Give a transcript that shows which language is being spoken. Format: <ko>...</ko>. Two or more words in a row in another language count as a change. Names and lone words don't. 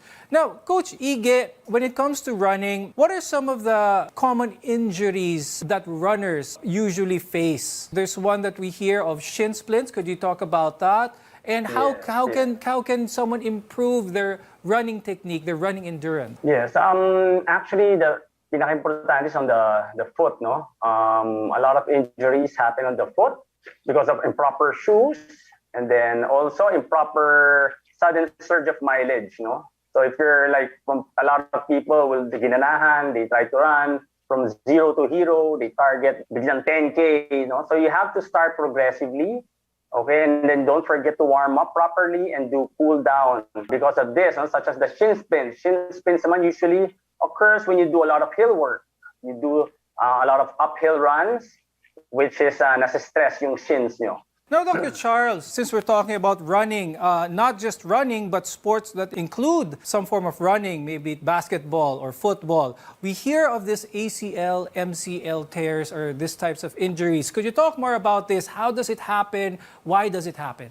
<en>Now, Coach Ige, when it comes to running, what are some of the common injuries that runners usually face? There's one that we hear of shin splints. Could you talk about that? And how can someone improve their running technique, their running endurance? Yes, actually the pinaka-importante is on the foot, no? A lot of injuries happen on the foot because of improper shoes, and then also improper sudden surge of mileage, no? So if you're like, a lot of people will ginanahan, they try to run, from zero to hero, they target biglang 10K, you know. So you have to start progressively, okay? And then don't forget to warm up properly and do cool down because of this, such as the shin spin. Shin spins naman usually occurs when you do a lot of hill work. You do a lot of uphill runs, which is</en> <tl>nasa-stress yung</tl> <en>shins nyo. Now, Dr. Charles, since we're talking about running, not just running, but sports that include some form of running, maybe basketball or football, we hear of this ACL, MCL tears or these types of injuries. Could you talk more about this? How does it happen? Why does it happen?</en>